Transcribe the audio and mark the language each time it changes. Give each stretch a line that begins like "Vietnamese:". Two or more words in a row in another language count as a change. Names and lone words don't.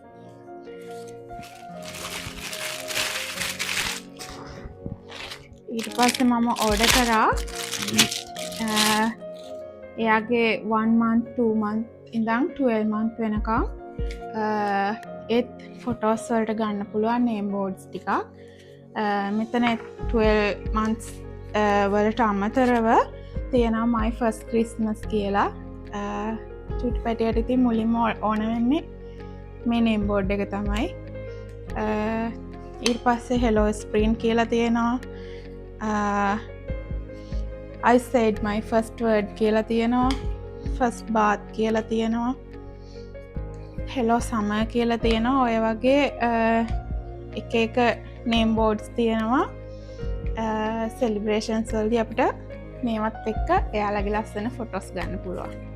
Sinhala: ඊට පස්සේ මම ඕඩර් කරා එයාගේ 1 month 2 month ඉඳන් 12 month වෙනකම් ඒත් ෆොටෝස් වලට ගන්න පුළුවන්
English: name boards
Sinhala: ටිකක්. මෙතන 12 months වලට අමතරව තියෙනවා
English: my first Christmas
Sinhala: කියලා චූටි පැටියට. ඉතින් මුලින්ම ඕන වෙන්නේ මේ
English: name board
Sinhala: එක තමයි. ඊට පස්සේ
English: hello spring
Sinhala: කියලා තියෙනවා.
English: I said my first word
Sinhala: කියලා තියෙනවා.
English: first bath
Sinhala: කියලා තියෙනවා.
English: hello summer
Sinhala: කියලා තියෙනවා. ඔය වගේ එක එක
English: name boards
Sinhala: තියෙනවා. සෙලිබ්‍රේෂන්ස් වලදී අපිට මේවත් එක්ක එයාලගේ ලස්සන ෆොටෝස් ගන්න පුළුවන්.